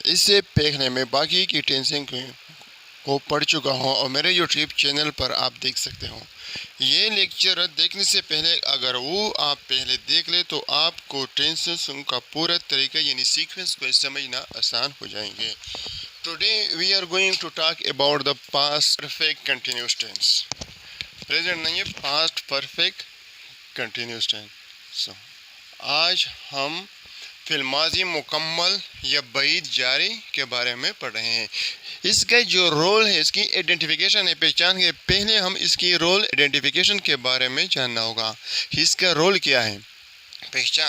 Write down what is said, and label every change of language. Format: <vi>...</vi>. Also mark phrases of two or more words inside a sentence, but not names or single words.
<ur>اس سے پہلے میں باقی کی ٹینسنگ کو پڑھ چکا ہوں اور میرے یوٹیوب چینل پر آپ دیکھ سکتے ہو۔ یہ لیکچر دیکھنے سے پہلے اگر وہ آپ پہلے دیکھ لیں تو آپ کو ٹینسز کا پورا طریقہ یعنی سیکوینس کو سمجھنا آسان ہو جائیں گے۔</ur> <en>Today we are going to talk about the past perfect continuous tense.</en> <ur>Present نہیں ہے،</ur> <en>past perfect continuous tense.</en> <ur>آج ہم فی الماضی مکمل یا بعید جاری کے بارے میں پڑھ رہے ہیں۔ اس کا جو رول ہے، اس کی آئیڈینٹیفیکیشن ہے، پہچان ہے۔ پہلے ہم اس کی رول آئیڈینٹیفیکیشن کے بارے میں جاننا ہوگا۔ اس کا رول کیا ہے؟ پہچان۔</ur>